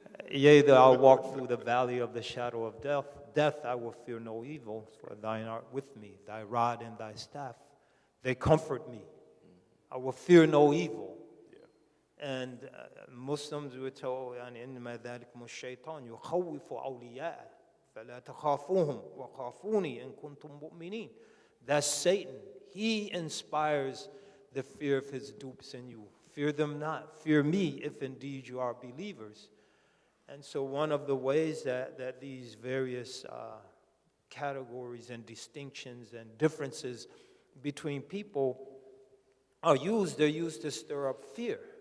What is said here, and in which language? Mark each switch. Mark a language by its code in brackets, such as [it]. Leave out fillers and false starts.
[en] Yea, though I walk through the valley of the shadow of death, I will fear no evil, for thine art with me, thy rod and thy staff, they comfort me. I will fear no evil. Yeah. And Muslims were told, [ar] إِنَّمَا ذَلِكُمُ الشَّيْطَانُ يُخَوِّفُ أَوْلِيَاءَهُ فَلَا تَخَافُوهُمْ وَخَافُونِي إِن كُنتُم مُؤْمِنِينَ. [en] That's Satan. He inspires the fear of his dupes in you. Fear them not. Fear me if indeed you are believers. And so one of the ways that these various categories and distinctions and differences between people are used, they're used to stir up fear.